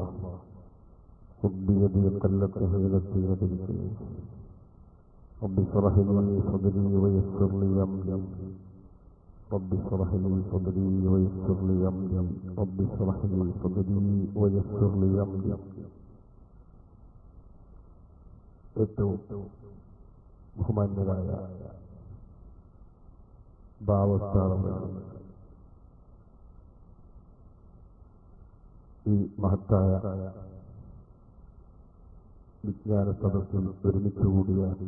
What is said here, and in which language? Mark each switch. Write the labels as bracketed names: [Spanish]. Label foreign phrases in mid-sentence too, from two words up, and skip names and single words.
[Arabic] خذ بيدي قلت حيلتي وتركني. رب اشرح لي صدري ويسر لي أمري. رب اشرح لي صدري ويسر لي أمري. رب اشرح لي صدري ويسر لي أمري. [Malayalam] ഏറ്റവും ബഹുമാന്യരായ ഭാവസ്ഥാനങ്ങൾ ഈ മഹത്തായ വിജ്ഞാന സദസ്സിൽ ഒരുമിച്ചുകൂടിയ